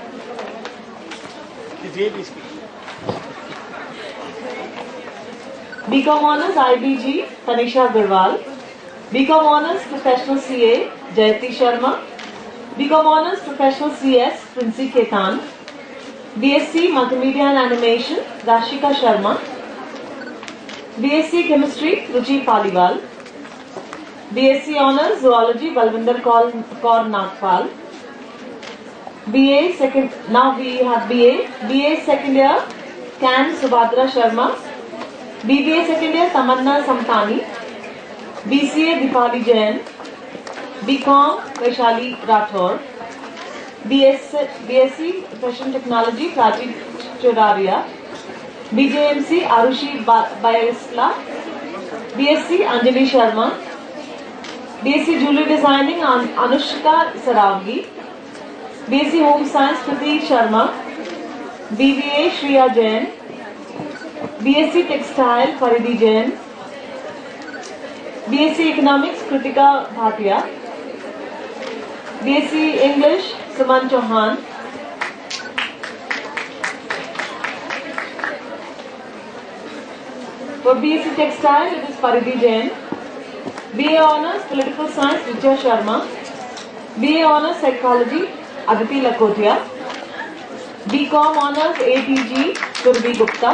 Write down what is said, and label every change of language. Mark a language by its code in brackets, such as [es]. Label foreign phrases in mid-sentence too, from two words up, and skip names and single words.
[en] BCom Honours IBG Tanisha Agarwal. BCom Honours Professional CA Jayati Sharma. BCom Honours Professional CS Princy Ketan. BSc Multimedia and Animation Rashika Sharma. BSc Chemistry Ruchi Paliwal. BSc Honours Zoology Balvinder Kaur Nagpal. BA second, now we have BA second year Can Subhadra Sharma. BBA second year Tamanna Samtani. BCA Dipali Jain. BCom Vaishali Rathore. BSc Fashion Technology Prachi Choraria. BJMC Arushi Bayasla. BSc Anjali Sharma. BSc Jewelry Designing Anushka Saravgi. BSc Home Science Pratik Sharma. BBA Shriya Jain. BSc Textile Faridhi Jain. BSc Economics Kritika Bhatia. BSc English Suman Chauhan. For BSc Textile it is Faridhi Jain. BA Honours Political Science Richa Sharma. BA Honours Psychology Aditi Lakotia. BCom Honours ATG Surbi Gupta.